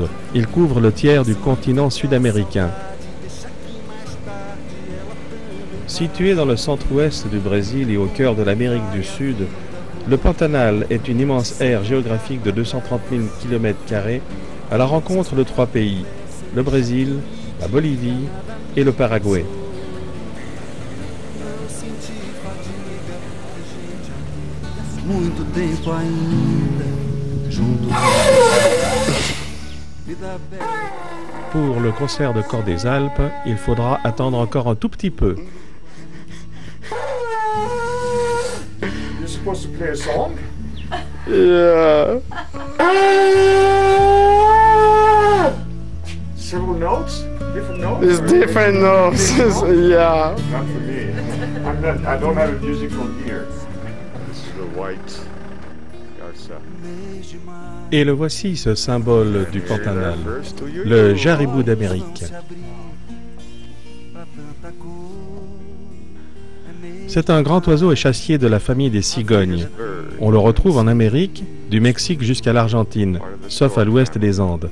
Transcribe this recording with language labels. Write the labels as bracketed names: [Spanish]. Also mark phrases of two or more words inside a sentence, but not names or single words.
[French] Il couvre le tiers du continent sud-américain. Situé dans le centre-ouest du Brésil et au cœur de l'Amérique du Sud, le Pantanal est une immense aire géographique de 230 000 km² à la rencontre de 3 pays, le Brésil, la Bolivie et le Paraguay. [Portuguese] Muito tempo ainda junto. [French] Pour le concert de Chor des Alpes, il faudra attendre encore un tout petit peu. [English] You're supposed to play a song? Yeah. Several notes? Different notes? It's different notes. Yeah. Not for me. I don't have a musical ear. This is the white garza. [French] Et le voici, ce symbole du Pantanal, le jaribou d'Amérique. C'est un grand oiseau et chassier de la famille des cigognes. On le retrouve en Amérique, du Mexique jusqu'à l'Argentine, sauf à l'ouest des Andes.